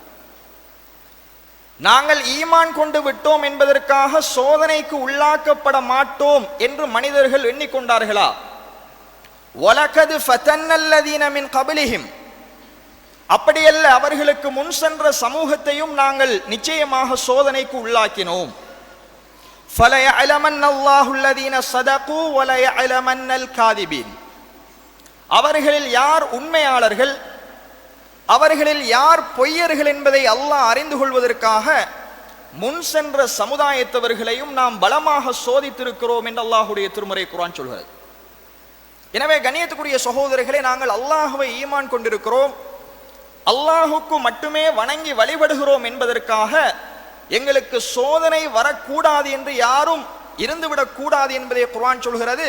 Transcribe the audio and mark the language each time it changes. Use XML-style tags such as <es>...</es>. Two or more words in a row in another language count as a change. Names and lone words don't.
<ta>நாங்கள் ஈமான் கொண்டு விட்டோம் என்பதற்காக சோதனைக்கு உள்ளாக்கப்பட மாட்டோம் என்று மனிதர்கள் எண்ணிக்கொண்டார்களா?</ta> <ar>ولقد فتنا الذين من قبلهم,</ar> <ta>அப்படியல்ல, அவர்களுக்கு முன் சென்ற சமூகத்தையும் நாங்கள் நிச்சயமாக சோதனைக்கு உள்ளாக்கினோம்.</ta> <ar>فَلَيَعْلَمَنَّ اللَّهُ الَّذِينَ صَدَقُوا وَلَيَعْلَمَنَّ الْكَاذِبِينَ.</ar> <ta>அவர்களில் யார் உண்மையாளர்கள், அவர்களில் யார் பொய்யர்கள் என்பதை அல்லாஹ் அறிந்து கொள்வதற்காக முன் சென்ற சமுதாயத்தவர்களையும் நாம் பலமாக சோதித்திருக்கிறோம் என்று அல்லாஹுடைய திருமறை குர்ஆன் சொல்கிறது. எனவே கண்ணியத்துக்குரிய சகோதரர்களே, நாங்கள் அல்லாஹுவை ஈமான் கொண்டிருக்கிறோம், அல்லாஹுக்கு மட்டுமே வணங்கி வழிபடுகிறோம் என்பதற்காக எங்களுக்கு சோதனை வரக்கூடாது என்று யாரும் இருந்துவிடக் கூடாது என்பதை குர்ஆன் சொல்கிறது.</ta>